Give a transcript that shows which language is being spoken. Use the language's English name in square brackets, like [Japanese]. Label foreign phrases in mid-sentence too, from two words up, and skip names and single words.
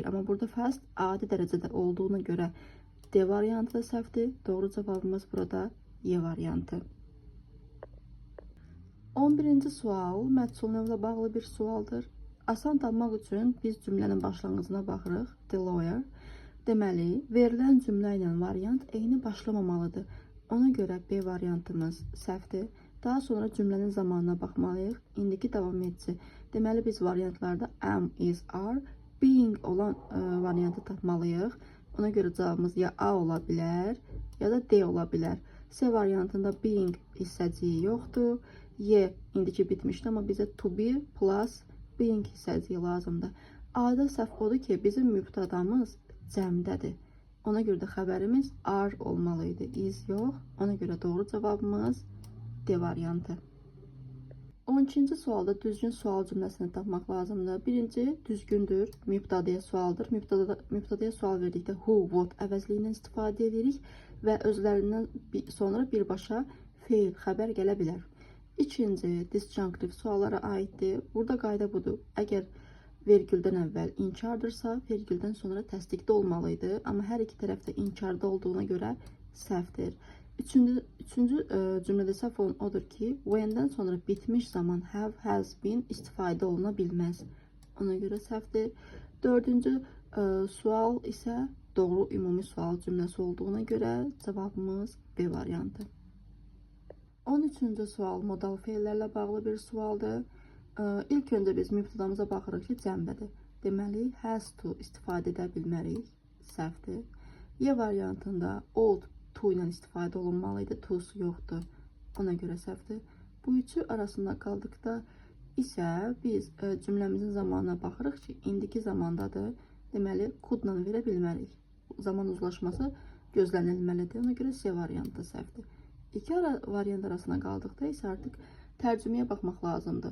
[Azerbaijani] Amma burada fast adi dərəcədə olduğuna görə D variantı da səhvdir. Doğru cavabımız burada Y variantı. 11-ci sual məhsul növlə bağlı bir sualdır. Asan tapmaq üçün biz cümlənin başlanğıcına baxırıq. [English] The lawyer. [Azerbaijani] Deməli, verilən cümlə ilə variant eyni başlamamalıdır. Ona görə B variantımız səhvdir. Daha sonra cümlənin zamanına baxmalıyıq. İndiki davam edici. Deməli, biz variantlarda [English] am, is, are, being [Azerbaijani] olan variantı tapmalıyıq. Ona görə cavabımız ya A ola bilər, ya da D ola bilər. C variantında being hissəciyi yoxdur. Y indiki bitmişdi, amma bizə [English] to be plus being [Azerbaijani] hissəciyi lazımdır. A'da səhv odur ki, bizim mübtədamız cəmdədir. Ona görə də xəbərimiz are olmalıydı, is yox. Ona görə doğru cavabımız D variantı. 12-ci sualda düzgün sual cümləsini tapmaq lazımdır. Birinci düzgündür, mübtədəyə sualdır. Mübtədəyə sual verdikdə [English] who, what [Azerbaijani] əvəzliyindən istifadə edirik və özlərindən sonra birbaşa feil, xəbər gələ bilər. İkinci disjunctive suallara aiddir. Burada qayda budur. Əgər vergüldən əvvəl inkardırsa, vergüldən sonra təsdiqdə olmalıydı. Amma hər iki tərəfdə inkarda olduğuna görə səhvdir. Üçüncü cümlədə səhv olan odur ki, when'dən sonra bitmiş zaman [English] have, has been [Azerbaijani] istifadə oluna bilməz. Ona görə səhvdir. Dördüncü sual isə doğru ümumi sual cümləsi olduğuna görə cavabımız B variantı. 13-cü sual modal feillərlə bağlı bir sualdır. İlk öncə biz mübtədamıza baxırıq ki, cəmdədir. Deməli, [English] has to [Azerbaijani] istifadə edə bilmərik. Səhvdir. Y variantında [English] old to [Azerbaijani] ilə istifadə olunmalıydı. To'su yoxdur. Ona görə səhvdir. Bu üçü arasında qaldıqda isə biz cümləmizin zamanına baxırıq ki, indiki zamandadır. Deməli, could-la verə bilmərik. Zaman uzlaşması gözlənilməlidir. Ona görə C variantı səhvdir. İki variant arasında qaldıqda isə artıq tərcüməyə baxmaq lazımdır.